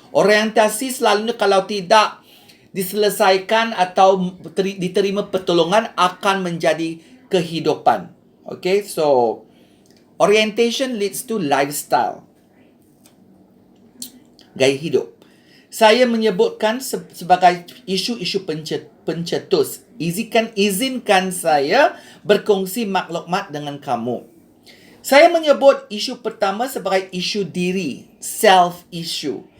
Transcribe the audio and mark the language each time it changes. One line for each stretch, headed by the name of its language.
Malay: Orientasi selalunya kalau tidak diselesaikan atau diterima pertolongan akan menjadi kehidupan.
English: Okay, so orientation leads to lifestyle.
Malay: Gaya hidup. Saya menyebutkan sebagai isu-isu pencetus. Izinkan saya berkongsi maklumat dengan kamu. Saya menyebut isu pertama sebagai isu diri,
English: self issue.